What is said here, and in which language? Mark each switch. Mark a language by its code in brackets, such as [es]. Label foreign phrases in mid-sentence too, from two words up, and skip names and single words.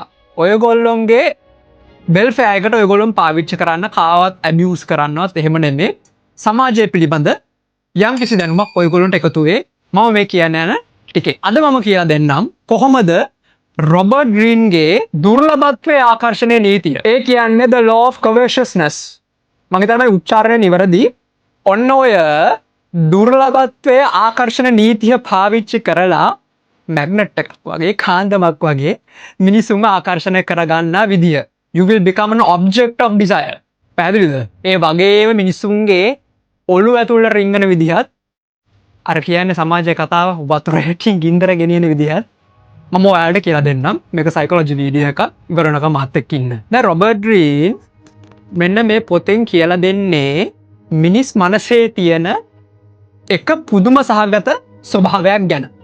[si] ඔයගොල්ලොන්ගේ වෙල්ෆෙයාර් එකට ඔයගොල්ලොන් පාවිච්චි කරන්න කාවත් ඇබියුස් කරන්නවත් එහෙම නෙමෙයි. සමාජය පිළිබඳ යම් කිසි දැනුමක් ඔයගොල්ලොන්ට එකතු වේ. මම මේ කියන්න යන ටිකේ. අද මම කියලා දෙන්නම් කොහොමද රොබර්ට් ග්‍රීන්ගේ දුර්ලභත්වයේ ආකර්ෂණයේ නීතිය. ඒ කියන්නේ [en] the law of covetousness. [si] මම හිතන්නේ උච්චාරණය නිවැරදි. ඔන්න ඔය දුර්ලභත්වයේ ආකර්ෂණ නීතිය පාවිච්චි කරලා මැග්නට් එකක් වගේ කාන්දමක් වගේ මිනිසුන්ව ආකර්ෂණය කරගන්න විදිය. [en] You will become an object of desire. [si] පැහැදිලිද? ඒ වගේම මිනිසුන්ගේ ඔළුව ඇතුළට රිංගන විදිහත් අර කියන්නේ සමාජයේ කතාව වතුර හැටින් ගින්දර ගෙනියන විදිහත් මම ඔයාලට කියලා දෙන්නම්. මේක සයිකොලොජි වීඩියෝ එකක්. ඉවරනක මාත් එක්ක ඉන්න. දැන් රොබර්ට් ග්‍රීන් මෙන්න මේ පොතෙන් කියලා දෙන්නේ මිනිස් මනසේ තියෙන එක පුදුම සහගත ස්වභාවයක් ගැන.